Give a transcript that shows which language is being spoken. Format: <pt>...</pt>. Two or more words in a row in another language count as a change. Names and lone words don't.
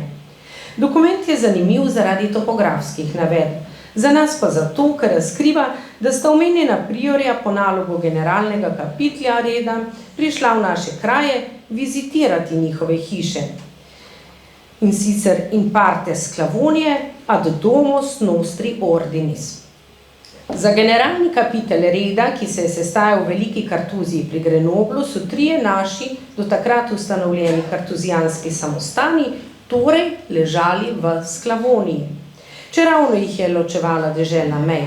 <sl>Dokument je zanimiv zaradi topografskih navedb, za nas pa zato, ker razkriva, da sta omenjena priorja po nalogu generalnega kapitlja reda prišla v naše kraje vizitirati njihove hiše. In sicer</sl> <la>in parte Sclavonije ad domos nostri ordinis.</la> <sl>Za generalni kapitel reda, ki se je sestajal v veliki kartuziji pri Grenoblu, so trije naši do takrat ustanovljeni kartuzijanski samostani, torej ležali v Sclavoniji, čeravno jih je ločevala deželna meja.</sl>